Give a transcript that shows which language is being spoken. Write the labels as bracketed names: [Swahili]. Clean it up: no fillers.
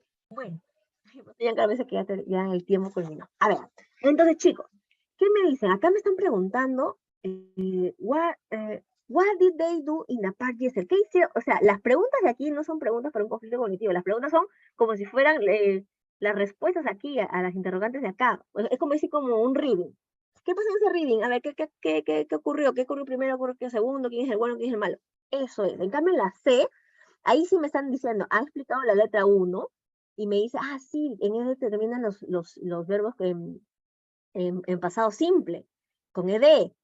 [Spanish] Bueno, ya cada vez que ya el tiempo culminó. A ver, entonces chicos, ¿qué me dicen? Acá me están preguntando, [English] what did they do in the park yesterday? [Spanish] ¿Qué hicieron? O sea, las preguntas de aquí no son preguntas para un conflicto cognitivo, las preguntas son como si fueran las respuestas aquí a las interrogantes de acá. Es como decir como un reading. ¿Qué pasó en ese reading? A ver, ¿qué ocurrió? ¿Qué ocurrió primero? ¿Qué ocurrió segundo? ¿Quién es el bueno? ¿Quién es el malo? Eso es. En cambio, en la C, ahí sí me están diciendo, ha explicado la letra 1, y me dice, sí, en él terminan los verbos en pasado simple, con ed.